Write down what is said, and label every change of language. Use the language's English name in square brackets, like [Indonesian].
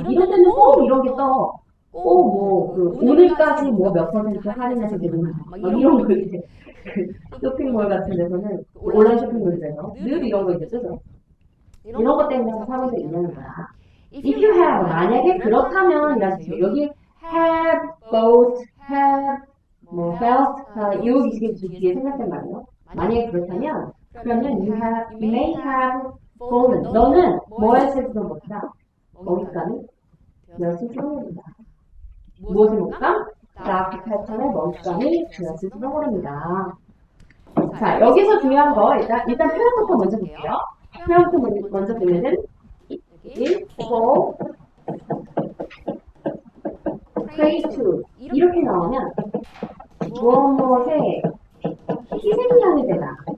[Korean] 이런 데는 꼭 이런 게 떠. 꼭 오늘까지 뭐 몇 퍼센트 할인해서 드리는 막 이런 거 이제 쇼핑몰 같은 데서는 온라인 쇼핑몰에서 늘 이런 거 이제 쓰죠. 이런 것 때문에 사고가 있는 거야. [English] If you have [Korean] 만약에 그렇다면 여기 have, bought, have, 뭐 felt, 이 지금 뒤에 생략된 말이에요. 만약에 그렇다면 그러면 [English] you may have fallen. [Korean] 너는 뭐 했을지도 못하다. 먹잇감이 되었을지도 모릅니다. 무엇의 먹잇감? 다크 패턴의 먹잇감이 되었을지도 모릅니다. 자, 여기서 중요한 거 일단 표현부터 먼저 볼게요. 표현부터 먼저 보면은 [English] fall, pray to [Korean] 이렇게 나오면 무엇의 희생양이 되다.